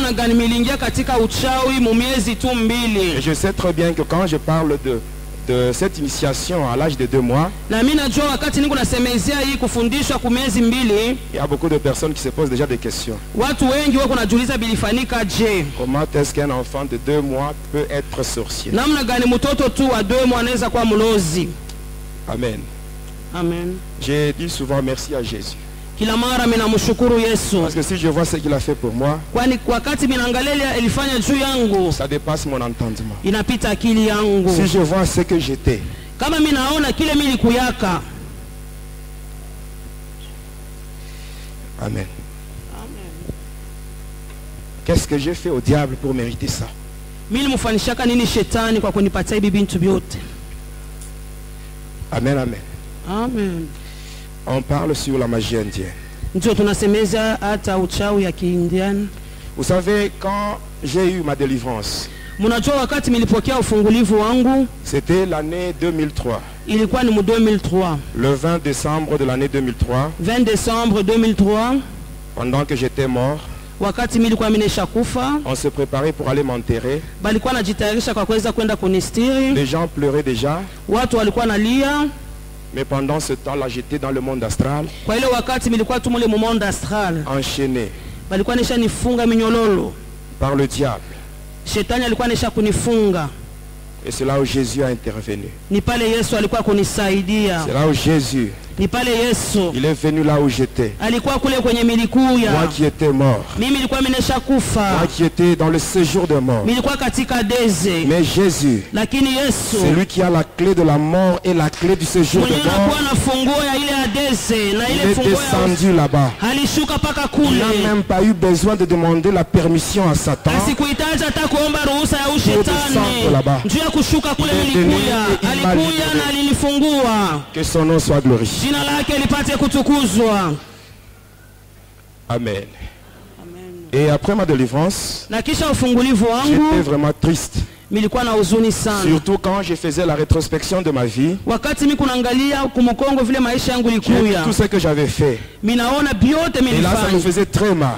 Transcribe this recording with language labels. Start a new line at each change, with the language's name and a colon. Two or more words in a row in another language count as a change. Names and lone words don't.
French: Et je sais très bien que quand je parle de cette initiation à l'âge de 2 mois, il y a beaucoup de personnes qui se posent déjà des questions. Comment est-ce qu'un enfant de 2 mois peut être sorcier? Amen. Amen. J'ai dit souvent merci à Jésus.
Swahili: Kila mara ninamshukuru Yesu.
French: Parce que si je vois ce qu'il a fait pour moi,
Swahili: kwani wakati minaangalia ilifanya juu yangu,
French: ça dépasse mon entendement.
Swahili: Inapita akili yangu.
French: Si je vois ce que j'étais,
Swahili: kama minaona kile milikuyaka. Amen.
French: Qu'est-ce que j'ai fait au diable pour mériter ça?
Swahili: Mimi mfanishaka nini shetani kwa kunipatia hivi bintu vyote? Amen, amen. Amen.
French: On parle sur la magie indienne.
Swahili: Ndio tunasemeza hata uchawi ya Kiindian.
French: Vous savez, quand j'ai eu ma délivrance,
Swahili: mnajua wakati nilipokea ufungulivu wangu,
French: c'était l'année 2003.
Swahili: Ilikuwa ni mu 2003.
French: Le 20 décembre de l'année 2003. 20 décembre 2003. Pendant que j'étais mort,
Swahili: wakati nilikuwa nimeshakufa,
French: on se préparait pour aller m'enterrer.
Swahili: Balikuwa najitayarisha kwa kuweza kwenda kunistiri.
French: Les gens pleuraient déjà.
Swahili: Watu walikuwa nalia.
French: Mais pendant ce temps-là, j'étais dans le monde astral.
Swahili: Kwa ile wakati nilikuwa tu mule mu
French: monde astral. Enchaîné.
Swahili: Balikuwa nisha nifunga minyololo.
French: Par le diable.
Swahili: Shetani alikuwa nisha kunifunga.
French: Et c'est là où Jésus a intervenu.
Swahili: Ni pale Yesu alikuwa kunisaidia.
French: C'est là où Jésus,
Swahili: ni pale Yesu,
French: il est venu là où j'étais.
Swahili: Alikuwa kule kwenye milikuya.
French: Moi qui étais mort.
Swahili: Mimi nilikuwa nimeshakufa.
French: Moi qui étais dans le séjour de mort.
Swahili: Nilikuwa katika deze.
French: Mais Jésus,
Swahili: lakini Yesu,
French: c'est lui qui a la clé de la mort et la clé du séjour de mort. Il est descendu là-bas.
Swahili: Alishuka paka kule.
French: Il n'a même pas eu besoin de demander la permission à Satan.
Swahili: Asikuhitaji hata kuomba ruhusa ya ushetani.
French: Là-bas.
Swahili: Kushuka kule milikuya. Alikuya na alinifungua.
French: Que son nom soit glorifié.
Swahili: Jina lake lipate kutukuzwa.
French: Amen. Et après ma délivrance, j'étais vraiment triste. Surtout quand je faisais la rétrospection de ma vie. Et tout ce que j'avais fait. Et là, ça me faisait très mal.